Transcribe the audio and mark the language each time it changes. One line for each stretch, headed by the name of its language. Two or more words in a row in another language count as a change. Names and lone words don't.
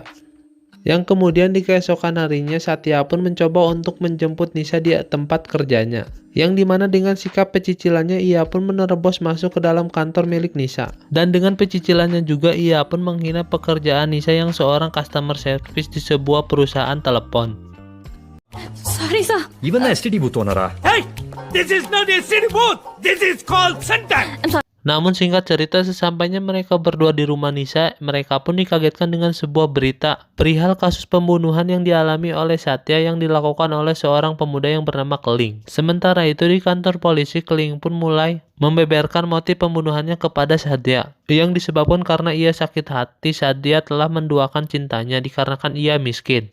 Indonesian: Yang kemudian di keesokan harinya Satya pun mencoba untuk menjemput Nisha di tempat kerjanya. Yang dimana dengan sikap pecicilannya ia pun menerobos masuk ke dalam kantor milik Nisha. Dan dengan pecicilannya juga ia pun menghina pekerjaan Nisha yang seorang
English: customer service
Indonesian: di sebuah perusahaan telepon.
English: sorry sir
Tamil: இவன் தான்
English: STD booth
Tamil: ஓனரா?
English: Hey! This is not a city booth! This is called center!
Indonesian: Namun singkat cerita, sesampainya mereka berdua di rumah Nisha, mereka pun dikagetkan dengan sebuah berita perihal kasus pembunuhan yang dialami oleh Satya yang dilakukan oleh seorang pemuda yang bernama Keling. Sementara itu di kantor polisi, Keling pun mulai membeberkan motif pembunuhannya kepada Satya, yang disebabkan karena ia sakit hati saat dia telah menduakan cintanya dikarenakan ia miskin.